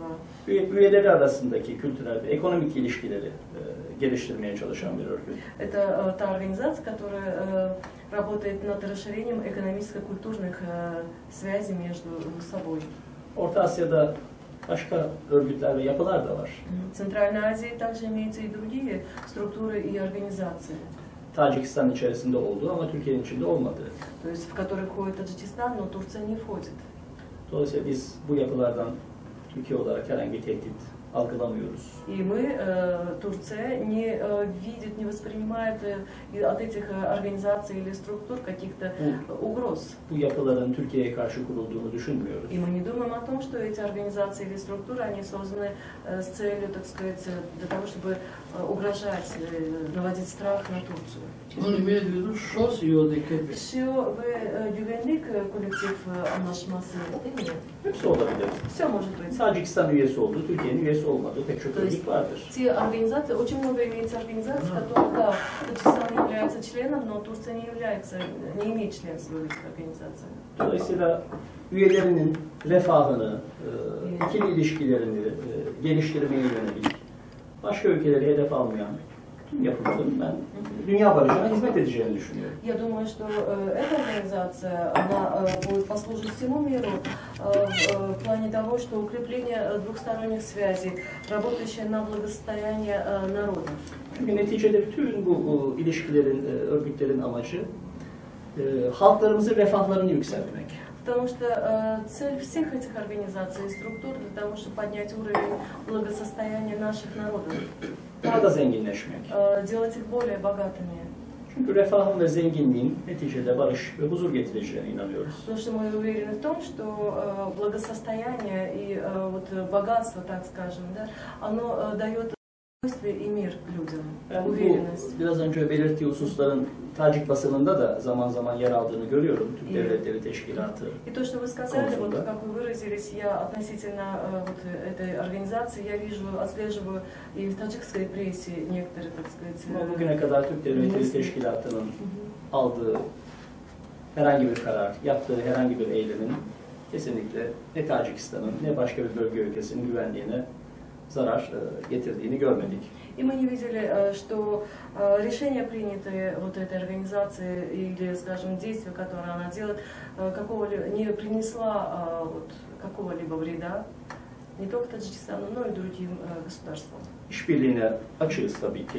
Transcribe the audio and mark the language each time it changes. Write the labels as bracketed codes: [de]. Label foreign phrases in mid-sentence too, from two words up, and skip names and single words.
[tr] Üyeleri arasındaki kültürel ve ekonomik ilişkileri geliştirmeye çalışan bir örgüt. [ru] Это та организация, которая работает над расширением экономическо-культурных связей между собой. [tr] Orta Asya'da başka örgütler ve yapılar da var. [ru] В Центральной Азии также имеются и другие структуры и организации. [tr] Tacikistan içerisinde olduğu ama Türkiye'nin içinde olmadığı. [ru] То есть в которые входит Таджикистан, но Турция не входит. [tr] Dolayısıyla biz bu yapılardan Türkiye olarak herhangi bir tehdit algılamıyoruz. [ru] И мы, Турция, не видит, не воспринимает от этих организаций или структур каких-то угроз. [tr] Bu yapıların Türkiye'ye karşı kurulduğunu düşünmüyoruz. [ru] И мы не думаем о том, что эти организации или структуры, они созданы с целью, так сказать, для того, чтобы угрожать, наводить страх на Турцию. Он имеет в виду ШОС и ОДКБ. [tr] Şu ve güvenlik kolektif anlaşması değil mi? Hepsi olabilir. [ru] Все может быть. [tr] Tacikistan üyesi olduğu, Türkiye'nin üyesi olmadığı pek çok örgüt vardır. [ru] Те организации, очень много имеется организаций, которые, да, Таджикистан является членом, но Турция не является, не имеет членства в этих организациях. [tr] Dolayısıyla üyelerinin refahını, ikili ilişkilerini geliştirmeye yönelik başka ülkeleri hedef almayan tüm yapıların ben dünya barışına hizmet edeceğini düşünüyorum. [ru] Я думаю, что эта организация, она будет послужить всему миру в плане того, что укрепление двухсторонних связей, работающее на благосостояние народов. [tr] Çünkü neticede bütün bu ilişkilerin, örgütlerin amacı halklarımızın refahlarını yükseltmek. [ru] Потому что цель всех этих организаций и структур для того, чтобы поднять уровень благосостояния наших народов. [tr] Daha da zenginleşmek. [ru] Делать их более богатыми. [tr] Çünkü refahın ve zenginliğin neticede barış ve huzur getireceğine inanıyoruz. [ru] Потому что мы уверены в том, что благосостояние и вот богатство, так скажем, да, оно дает И mир людям, [tr] Ben bu [ru] уверенность. [tr] biraz önce belirttiği hususların Tacik basınında da zaman zaman yer aldığını görüyorum. Türk Devletleri Teşkilatı. [ru] И то, что вы сказали, вот Консульта. как вы выразились, я относительно вот этой организации, я вижу, отслеживаю и в таджикской прессе некоторые, так сказать, [tr] Ama bugüne kadar Türk Devletleri Teşkilatı'nın aldığı herhangi bir karar, yaptığı herhangi bir eylemin kesinlikle ne Tacikistan'ın ne başka bir bölge ülkesinin güvenliğine zarar getirdiğini görmedik. [ru] И мы не видели, что решения, принятые вот этой организацией, или, скажем, действия, которые она делает, не принесла вот, какого-либо вреда не только Таджикистану, но и другим государствам. [tr] İşbirliğine açığız tabii ki.